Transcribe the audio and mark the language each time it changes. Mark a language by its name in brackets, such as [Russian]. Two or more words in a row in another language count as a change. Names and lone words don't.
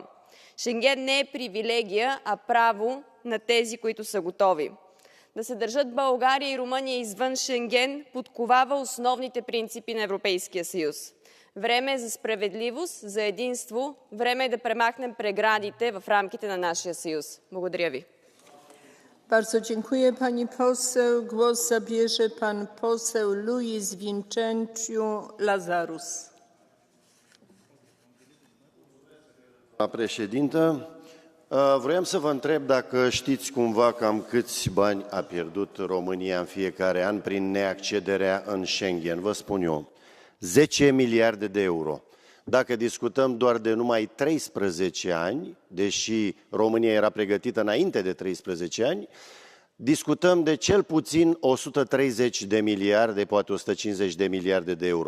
[Bulgarian] Шенген не е привилегия, а право на тези, които са готови. Да се държат България и Румъния извън Шенген подковава основните принципи на Европейския съюз. Време е за справедливост, за единство. Време е да премахнем преградите в рамките на нашия съюз. Благодаря ви. [Polish] Bardzo dziękuję pani poseł. Głos zabierze pan poseł Luis Vincentiu Lazarus. [Romanian] Doamna președintă, vroiam să vă întreb dacă știți cumva cam câți bani a pierdut România în fiecare an prin neaccederea în Schengen. Vă spun eu, 10 miliarde de euro. Dacă discutăm doar de numai 13 ani, deși România era pregătită înainte de 13 ani, discutăm de cel puțin 130 de miliarde, poate 150 de miliarde de euro.